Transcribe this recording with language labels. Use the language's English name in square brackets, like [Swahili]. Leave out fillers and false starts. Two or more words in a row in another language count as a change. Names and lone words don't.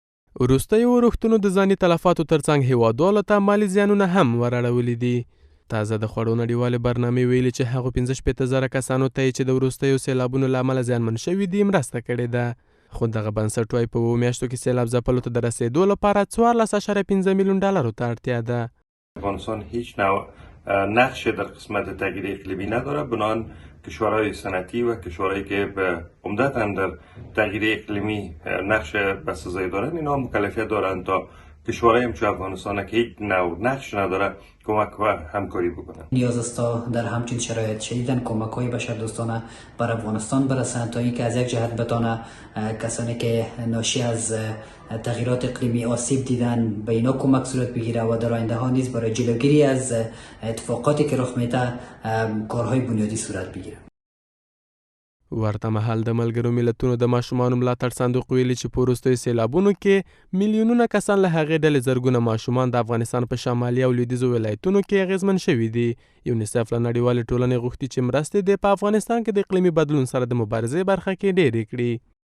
[Pashto] وروستیو اورښتونو د ځاني تلفاتو ترڅنګ هیوادوالو ته مالي زیانونه هم ورړولي دي. تازه د خوړو نړیوالې برنامې ویلي چې هغو 15,000 کسانو ته چې د وروستیو سیلابونو له امله زیانمن شوي دي مرسته کړې ده. خو دغه بنسټ وایي په 2 میاشتو کې سیلاب ځپلو ته د رسیدو لپاره 14.5 میلیون ډالرو ته اړتیا ده. [Persian] افغانستان هیچ نوع نقش در قسمت تغییر اقلیمی نداره، بنابراین کشورهای صنعتی و کشورهایی که عمدتاً در تغییر اقلیمی نقش بسزایی دارند اینا مکلفیت دارند تا کشورهایی همچون افغانستان که هیچ نوع نقش نداره کمک و همکاری بکنند. نیاز است تا در همچین شرایط شدیداً کمک‌های بشردوستانه بر افغانستان برسند تا اینکه از یک جهت بتانه کسانی که ناشی از تغییرات اقلیمی آسیب دیدن به اینا کمک صورت بگیره و در آینده ها نیز برای جلوگیری از اتفاقاتی که رخ میده کارهای بنیادی صورت بگیره. [Pashto] ورته مهال د ملګرو ملتونو د ماشومانو ملاتړ صندوق ویلي چې په وروستیو سیلابونو کې میلیونونه کسان له هغې ډلې زرګونه ماشومان د افغانستان په شمالي او لویدیځو ولایتونو کې اغېزمن شوي دي. یونیسف له نړیوالې ټولنې غوښتي چې مرستې دې په افغانستان کې د اقلیمي بدلون سره د مبارزې برخه کې ډېرې کړي.